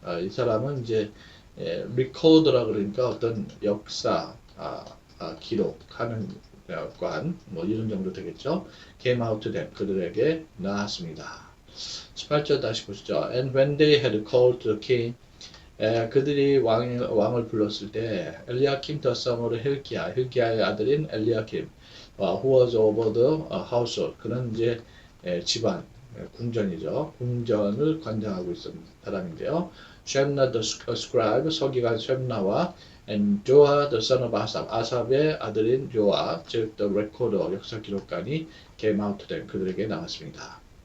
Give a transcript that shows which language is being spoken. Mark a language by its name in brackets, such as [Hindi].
[Korean] 이 사람은 이제 recorder라 그러니까 어떤 역사 기록하는 관, 뭐 이런 정도 되겠죠. [English] came out to them, 그들에게 나왔습니다. [Korean] 18절 다시 보시죠. [English] And when they had called the king, [Korean] 그들이 왕을 불렀을 때 엘리야킴 [English] the son of [Korean] 힐기야의 아들인 엘리야킴, [English] who was over the household, [Korean] 그는 이제 집안, 궁전이죠. 궁전을 관장하고 있었던 사람인데요. 쉔나 the scribe, 서기관 쉔나와 and 조아 [English] the son of [Korean] 아삽의 아들인 조아, 즉 the recorder, 역사 기록관이 [English] came out to them, [Korean] 그들에게 나왔습니다.